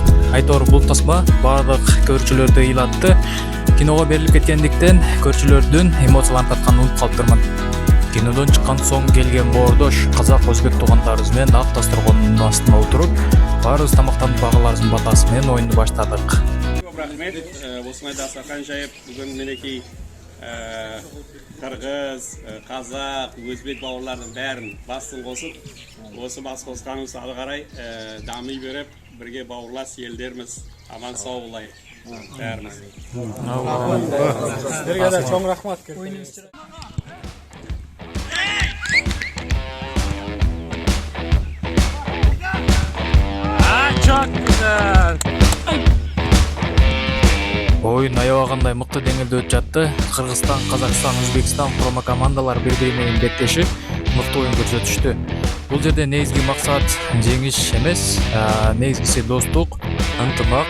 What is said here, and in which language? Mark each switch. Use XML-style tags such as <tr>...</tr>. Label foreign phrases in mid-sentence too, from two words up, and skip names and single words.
<ky>Айтор бул тасма бардык көрүүчүлөрдү ыйлатты. Киного берилип кеткендиктен көрүүчүлөрдүн эмоцияларын татканын унутуп калыптырмын. Кинодон чыккан соң келген боордош казак өзбек туугандарыбыз менен ак дасторкондун астына отуруп, баарыбыз тамактанып багаларыбыздын батасы менен оюнду баштадык.</ky> <kk>Рахмет, осындай дастархан жайып, бүгін мінекей Кыргыз, Казак, Өзбек бауырлардың бәрін басын қосып, осы бас қосқанымыз ары қарай дами беріп, бірге бауырлас елдеріміз аман сау болайық бәріміз. Сіздерге де чоң рахмат.</kk> <tr>Çok güzel.</tr> <ky>Oyun аябагандай мыкты деңгээлде өтүп жатты. Кыргызстан, Казакстан, Өзбекстан курама командалары бири-бири менен беттешип, мыкты оюн көрсөтүштү. Бул жерде негизги максат жеңиш эмес, негизгиси достук, ынтымак.</ky>